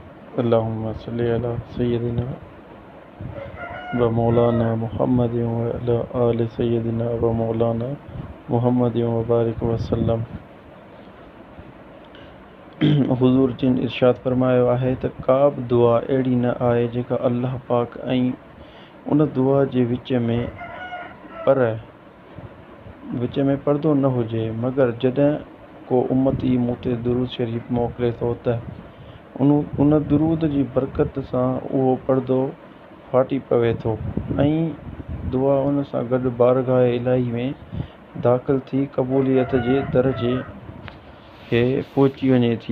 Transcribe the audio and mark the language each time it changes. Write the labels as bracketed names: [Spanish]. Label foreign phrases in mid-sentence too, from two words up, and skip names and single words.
[Arabic] اللهم صل على سيدنا ومولانا محمد وعلى آل سيدنا ومولانا محمد وبارك وسلم. [Sindhi] हुज़ूर जिन इरशाद फरमायो आहे त का बि दुआ अहिड़ी न आहे जेका अल्लाह पाक ऐं उन दुआ जे विच में पर्दो न हुजे, मगर जॾहिं को उम्मती मूं ते दुरूद शरीफ़ मोकिले थो त उन दुरूद जी बरकत सां उहो पर्दो फाटी पवे थो ऐं दुआ उन सां गॾु बारगाह इलाही में दाख़िल थी क़बूलियत जे दर्जे खे पहुची वञे थी।